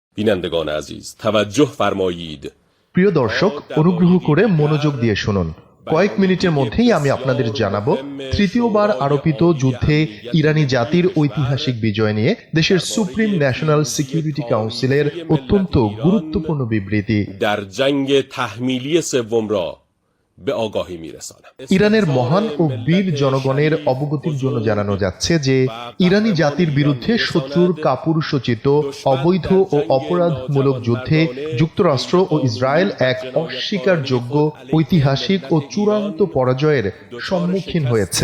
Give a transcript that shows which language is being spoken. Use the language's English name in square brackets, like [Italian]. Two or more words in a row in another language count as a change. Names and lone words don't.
[Persian] بینندگان عزیز توجه فرمایید [Bangla] প্রিয় দর্শক, অনুগ্রহ করে মনোযোগ দিয়ে শুনুন। কয়েক মিনিটের মধ্যেই আমি আপনাদের জানাবো তৃতীয়বার আরোপিত যুদ্ধে ইরানি জাতির ঐতিহাসিক বিজয় নিয়ে দেশের সুপ্রিম ন্যাশনাল সিকিউরিটি কাউন্সিলের অত্যন্ত গুরুত্বপূর্ণ বিবৃতি। [Persian] در جنگ تحمیلی سوم را به آگاهی میرسانم। [Bangla] ইরানের মহান ও বীর জনগণের অবগতির জন্য জানানো যাচ্ছে যে ইরানি জাতির বিরুদ্ধে শত্রুর কাপুরুষোচিত অবৈধ ও অপরাধমূলক যুদ্ধে যুক্তরাষ্ট্র ও ইসরায়েল এক অস্বীকারযোগ্য ঐতিহাসিক ও চূড়ান্ত পরাজয়ের সম্মুখীন হয়েছে।